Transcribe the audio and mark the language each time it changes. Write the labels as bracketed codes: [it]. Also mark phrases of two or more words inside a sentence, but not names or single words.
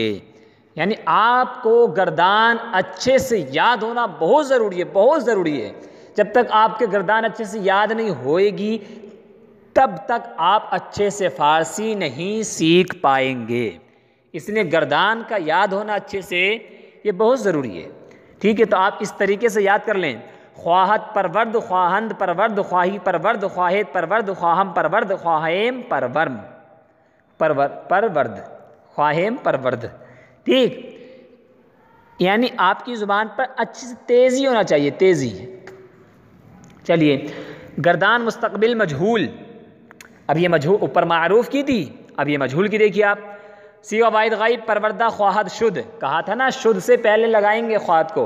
[ur] یعنی آپ کو گردان اچھے سے یاد ہونا بہت ضروری ہے، بہت ضروری ہے۔ جب تک آپ کے گردان اچھے سے یاد نہیں ہوئے گی تب تک آپ اچھے سے فارسی نہیں سیکھ پائیں گے۔ اس لیے گردان کا یاد ہونا اچھے سے یہ بہت ضروری ہے، ٹھیک ہے؟ تو آپ اس طریقے سے یاد کر لیں، [fa] خواہت پرورد، خواہند پرورد، خواہی پرورد، خواہد پرورد، خواہم پرورد، خواہیم پرورم، پرورد، خواہیم پرورد، [ur] ٹھیک؟ یعنی آپ کی زبان پر اچھی سے تیزی ہونا چاہیے، تیزی۔ چلیے، گردان مستقبل مجہول، اب یہ مجہول اوپر معروف کی تھی، اب یہ مجہول کی دیکھیے آپ، صیغہ واحد غائب [fa] پروردہ خواہد شد، [ur] کہا تھا نا شد سے پہلے لگائیں گے خواہد کو،